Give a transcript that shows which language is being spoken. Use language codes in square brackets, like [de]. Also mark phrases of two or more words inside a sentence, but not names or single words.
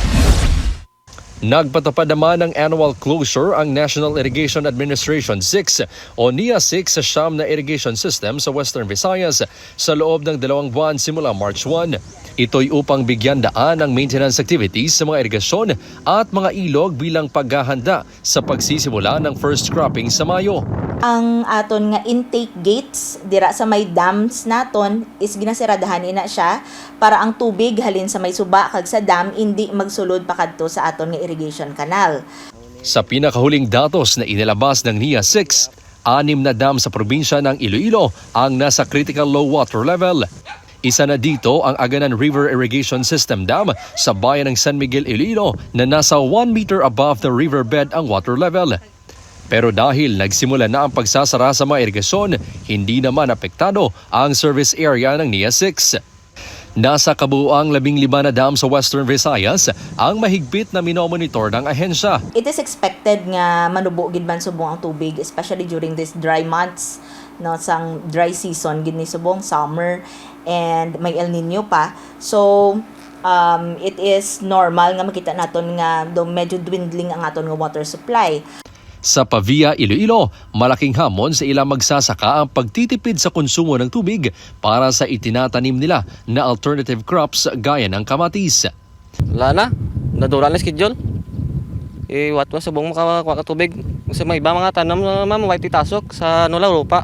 [tl] Nagpatupad naman ng [en] annual closure [tl] ang National Irrigation Administration 6 o NIA 6 sa siyam na [en] irrigation system [tl] sa Western Visayas sa loob ng 2 buwan simula March 1. Ito'y upang bigyan daan ang [en] maintenance activities [tl] sa mga irigasyon at mga ilog bilang paghahanda sa pagsisimula ng [en] first cropping [tl] sa Mayo. [hil] Ang aton nga [en] intake gates [hil] dira sa may dams naton is ginasiradahan ina siya para ang tubig halin sa may suba kag sa dam hindi magsulod pa kadto sa aton nga [en] irrigation canal. [tl] Sa pinakahuling datos na inilabas ng NIA 6, 6 na dam sa probinsya ng Iloilo ang nasa [en] critical low water level. [tl] Isa na dito ang Aganan River Irrigation System Dam sa bayan ng San Miguel, Iloilo na nasa [en] 1 meter above the riverbed [tl] ang [en] water level. [tl] Pero dahil nagsimula na ang pagsasara sa mga irigasyon, hindi naman apektado ang [en] service area [tl] ng NIA 6. Nasa kabuuang 15 na dam sa Western Visayas ang mahigpit na minomonitor ng ahensya. [en] It is expected [hil] nga manubo gid man subong ang tubig, [en] especially during these dry months, [hil] no, sang [en] dry season [hil] gid ni subong [en] summer and [hil] may El Nino pa. [en] So it is normal [hil] nga makita naton nga medyo dwindling ang aton nga [en] water supply. [tl] Sa Pavia, Iloilo, malaking hamon sa ilang magsasaka ang pagtitipid sa konsumo ng tubig para sa itinatanim nila na [en] alternative crops [tl] gaya ng kamatis. Wala na, nadura na schedule. Wat mo sa buong makakuha ka tubig. Kasi may iba mga tanam na white itasok sa lupa.